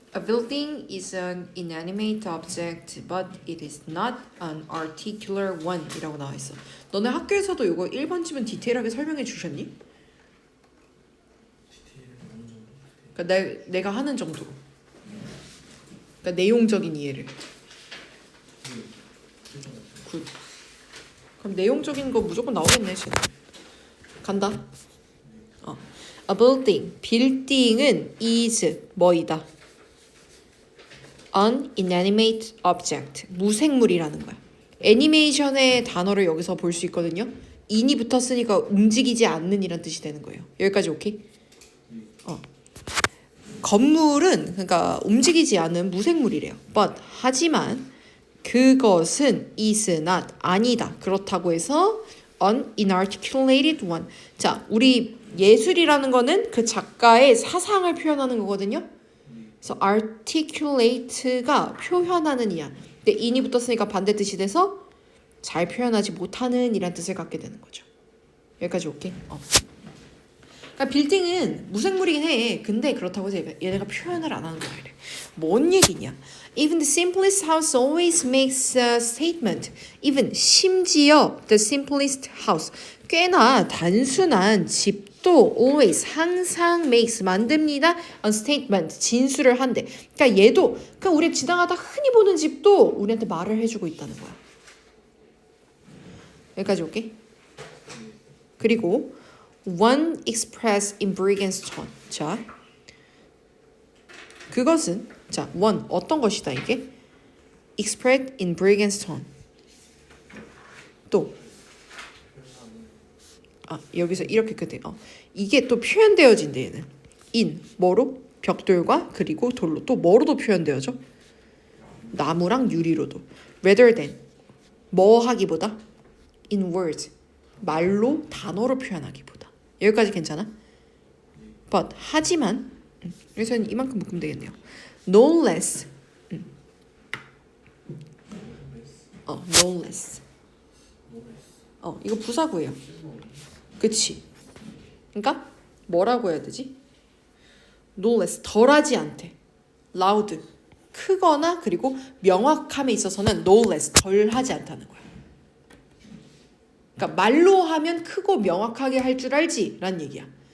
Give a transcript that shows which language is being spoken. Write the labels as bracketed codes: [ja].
[en] A building is an inanimate object, but it is not an articular one [ko] 이라고 나와 있어. 너네 학교에서도 이거 1번 집은 디테일하게 설명해 주셨니? 디테일 어느 정도? 그러니까 내가 하는 정도로. 그러니까 내용적인 이해를. 굿. 그럼 내용적인 거 무조건 나오겠네 지금. 간다. [en] A building. [ko] 빌딩은 is 뭐이다? [en] An inanimate object. [ko] 무생물이라는 거야. 애니메이션의 단어를 여기서 볼 수 있거든요. in이 붙었으니까 움직이지 않는 이란 뜻이 되는 거예요. 여기까지 오케이? 건물은 그러니까 움직이지 않는 무생물이래요. But 하지만 그것은 [en] is not [ko] 아니다. 그렇다고 해서 [en] an inarticulated one. [ko] 자, 우리 예술이라는 거는 그 작가의 사상을 표현하는 거거든요. 그래서 articulate가 표현하는 이야. 근데 in이 붙었으니까 반대 뜻이 돼서 잘 표현하지 못하는 이란 뜻을 갖게 되는 거죠. 여기까지 오케이? 그러니까 빌딩은 무생물이긴 해. 근데 그렇다고 해서 얘네가 표현을 안 하는 거야. 이래. 뭔 얘기냐? [en] Even the simplest house always makes a statement. [ko] Even 심지어 [en] the simplest house [ko] 꽤나 단순한 집도 always 항상 makes 만듭니다. [en] a statement [ko] 진술을 한대. 그러니까 얘도 그냥 우리 지나가다 흔히 보는 집도 우리한테 말을 해주고 있다는 거야. 여기까지 올게. 그리고 [en] one expressed in Bright's [ko] 자, 그것은 자, one 어떤 것이다 이게? [en] expressed in Bright's [ko] 또 여기서 이렇게 끝에 이게 또 표현되어진대 얘는 in 뭐로? 벽돌과 그리고 돌로 또 뭐로도 표현되어져? 나무랑 유리로도 [en] rather than [ko] 뭐 하기보다 [en] in words [ko] 말로 단어로 표현하기보다 여기까지 괜찮아? but 하지만 여기서는 이만큼 묶으면 되겠네요. [en] no less no less [ko] 이거 부사구예요. 그치? 그러니까 뭐라고 해야 되지? [en] no less [ko] 덜하지 않대. loud 크거나 그리고 명확함에 있어서는 [en] no less [ko] 덜하지 않다는 거야. 그러니까 말로 하면 크고 명확하게 할 줄 알지 라는 얘기야.